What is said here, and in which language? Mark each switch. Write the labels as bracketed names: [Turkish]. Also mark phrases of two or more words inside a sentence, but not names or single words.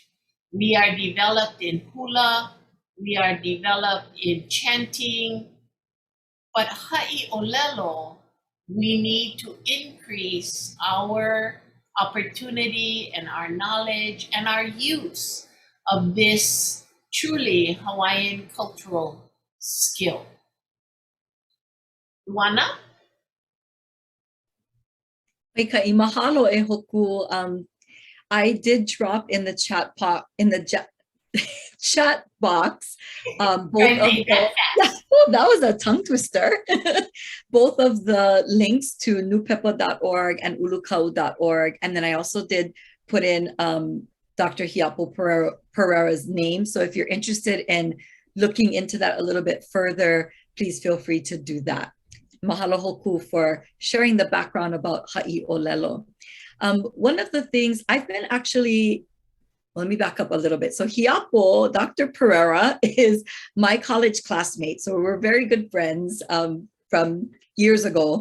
[English] We are developed in hula, we are developed in chanting, but Haʻi ʻŌlelo, we need to increase our opportunity and our knowledge and our use of this truly Hawaiian cultural skill. Luana? [Hawaiian] Kai mahalo e hoku. [English] I did drop in the chat chat box both of the, that was a tongue twister. Both of the links to newpepa.org and ulukau.org. And then I also did put in Dr. Hiapo Pereira's name. So if you're interested in looking into that a little bit further, please feel free to do that. Mahalo hoku for sharing the background about Haʻi ʻŌlelo. One of the things I've been actually, let me back up a little bit. So Hiapo, Dr. Pereira, is my college classmate. So we're very good friends from years ago.